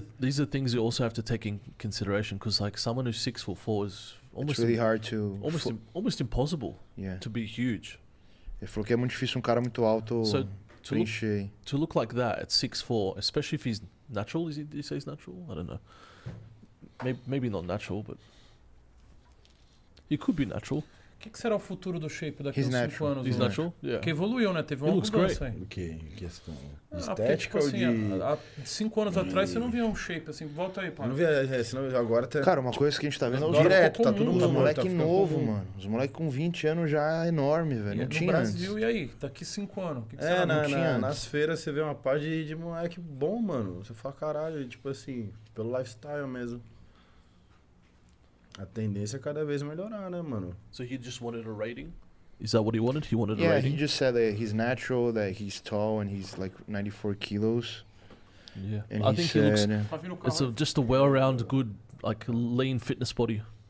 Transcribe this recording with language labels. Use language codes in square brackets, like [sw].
[en] These are things you also have to take in consideration, because like someone who's 6'4" is almost really hard to... almost impossible to be huge. [pt] Ele falou que é muito difícil um cara muito alto preencher. [en] To look like that at 6'4", especially if he's natural, did he say he's natural? I don't know. Maybe not natural, but he could be natural. [pt] O que será o futuro do shape daqui a uns 5 anos? [en] He's natural? Yeah. [pt] Porque evoluiu, né? Teve uma mudança aí. O que? Em questão estética ou de... Há 5 anos atrás você não via um shape assim. Volta aí, pá. Não via, senão agora tá... Cara, uma coisa que a gente tá vendo é direto, tá todo mundo... Os moleque novo, mano. Os moleque com 20 anos já é enorme, velho. Não tinha Brasil, antes. E aí? Daqui 5 anos. O que será? Nas feiras você vê uma página de moleque bom, mano. Você fala, caralho, tipo assim, pelo lifestyle mesmo. A tendência é cada vez melhorar, né, mano? [en] So he just wanted a rating? Is that what he wanted? He wanted a Yeah, rating? he just said that he's natural, that he's tall, and he's like 94 kilos. Yeah. And I think he looks... It's It's just a well-rounded, good, like, lean fitness body.